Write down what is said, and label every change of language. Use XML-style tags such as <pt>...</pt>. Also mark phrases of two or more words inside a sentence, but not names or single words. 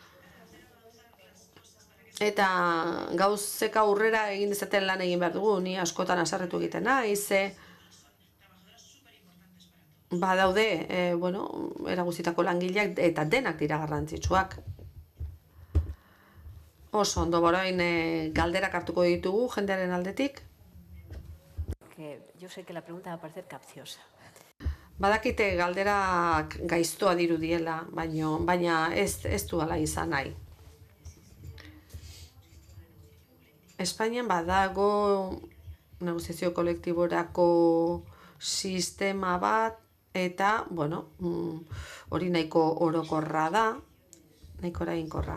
<eu>Eta gauzek aurrera egin dezaten lan egin behar dugu, ni askotan haserretu egiten naiz, badaude, era guztietako langileak eta denak dira garrantzitsuak. Oso ondo, orain galderak hartuko ditugu jendearen aldetik.</eu> <es>porque yo sé que la pregunta va a parecer capciosa.</es> <eu>Badakite galderak gaiztoa dirudiela, baina ez du ala izan nahi. Espainian badago negoziazio kolektiborako sistema bat, eta, bueno, hori nahiko orokorra da, nahiko eraginkorra.</eu>